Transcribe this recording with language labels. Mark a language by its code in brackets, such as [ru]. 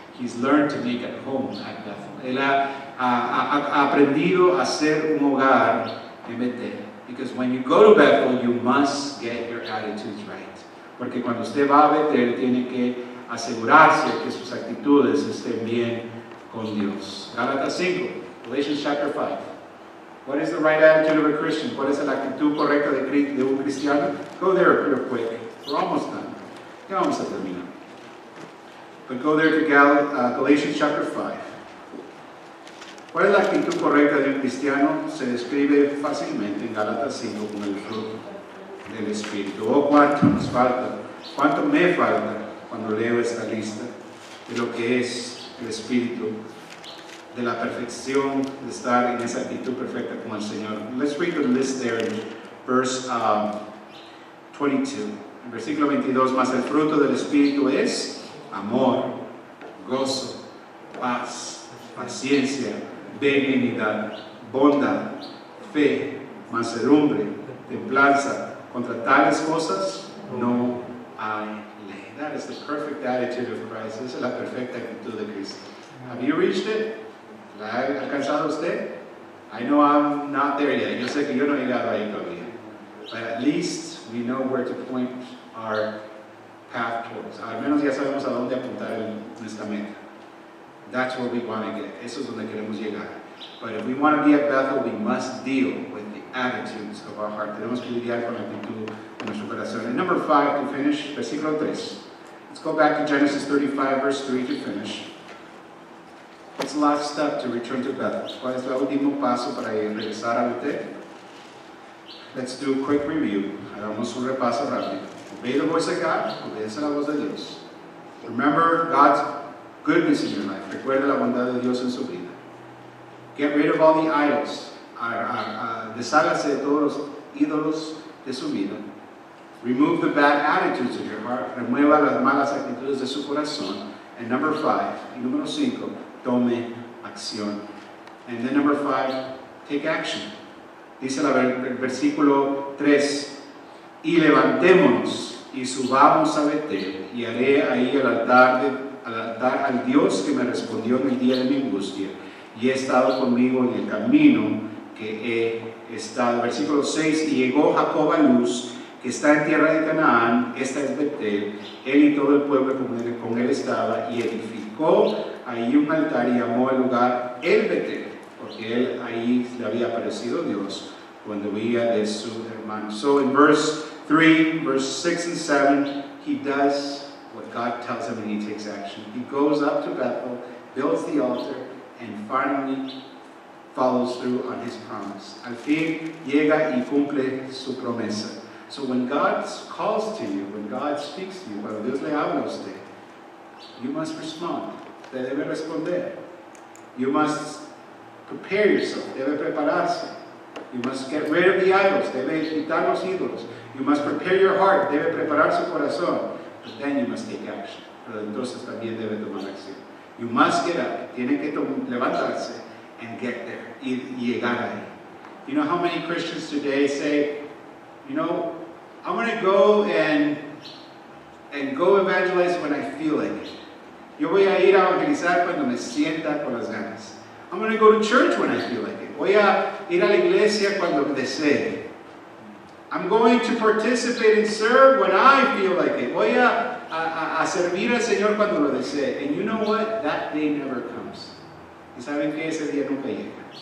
[en] He's learned to make at home at Bethel. [es] Él ha aprendido a ser un hogar en Betel. [en] Because when you go to Bethel, you must get your attitudes right. [es] Porque cuando usted va a Betel, tiene que asegurarse que sus actitudes estén bien con Dios. Gálatas 5, Galatians chapter 5. [en] What is the right attitude of a Christian? [es] ¿Cuál es la actitud correcta de un cristiano? [en] Go there real quick. We're almost done. [es] Ya vamos a terminar. [en] But go there to Galatians chapter 5. [es] ¿Cuál es la actitud correcta de un cristiano? Se describe fácilmente en Gálatas 5 con el fruto del Espíritu. Oh, cuánto nos falta, cuánto me falta cuando leo esta lista de lo que es el Espíritu, de la perfección, de estar en esa actitud perfecta con el Señor. [en] Let's read the list there in verse 22. [es] En versículo 22, más el fruto del Espíritu es amor, gozo, paz, paciencia, benignidad, bondad, fe, mansedumbre, templanza. Contra tales cosas no hay ley. [en] That is the perfect attitude of Christ. [es] Esa es la perfecta actitud de Cristo. [en] Have you reached it? [es] ¿La ha alcanzado usted? [en] I know I'm not there yet. [es] Yo sé que yo no he llegado ahí todavía. [en] But at least we know where to point our path towards. [es] Al menos ya sabemos a dónde apuntar nuestra meta. [en] That's where we want to get. [es] Eso es donde queremos llegar. [en] But if we want to be at Bethel, we must deal with the attitudes of our heart. [es] Tenemos que lidiar con la actitud de nuestro corazón. [en] And number 5 to finish, versículo 3. Let's go back to Genesis 35, verse 3 to finish. What's the last step to return to Bethel? [es] ¿Cuál es el último paso para regresar a Betel? [en] Let's do a quick review. [es] Hagamos un repaso rápido. [en] Obey the voice of God. [es] Obedece la voz de Dios. [en] Remember God's goodness in your life. [es] Recuerda la bondad de Dios en su vida. [en] Get rid of all the idols. [es] Deshágase de todos los ídolos de su vida. [en] Remove the bad attitudes of your heart. [es] Remueva las malas actitudes de su corazón. [en] And number 5, [es] y número 5, tome acción. [en] And then number 5, take action. [es] Dice el versículo 3, y levantémonos y subamos a Betel, y haré ahí el altar al Dios que me respondió en el día de mi angustia, y he estado conmigo en el camino que he estado. Versículo 6, y llegó Jacob a Luz, que está en tierra de Canaán, esta es Betel, él y todo el pueblo con él estaba, y edificó ahí un altar y llamó el lugar el Betel, porque él ahí le había aparecido Dios cuando huía de su hermano. [en] So in verse 3, verse 6 and 7, he does what God tells him and he takes action. He goes up to Bethel, builds the altar, and finally follows through on his promise. [es] Al fin llega y cumple su promesa. [en] So when God calls to you, when God speaks to you, [es] cuando Dios le habla a usted, [en] you must respond. [es] Usted debe responder. [en] You must prepare yourself. [es] Debe prepararse. [en] You must get rid of the idols. [es] Debe quitar los ídolos. [en] You must prepare your heart. [es] Debe preparar su corazón. [en] But then you must take action. [es] Pero entonces también debe tomar acción. [en] You must get up. [es] Tiene que levantarse [en] and get there. [es] Y llegar ahí. [en] You know how many Christians today say, you know, I'm going to go and go evangelize when I feel like it. [es] Yo voy a ir a evangelizar cuando me sienta con las ganas. [en] I'm going to go to church when I feel like it. [es] Voy a ir a la iglesia cuando desee. [en] I'm going to participate and serve when I feel like it. [es] Voy a servir al Señor cuando lo desee. [en] And you know what? That day never comes. [es] Y saben que ese día nunca llega.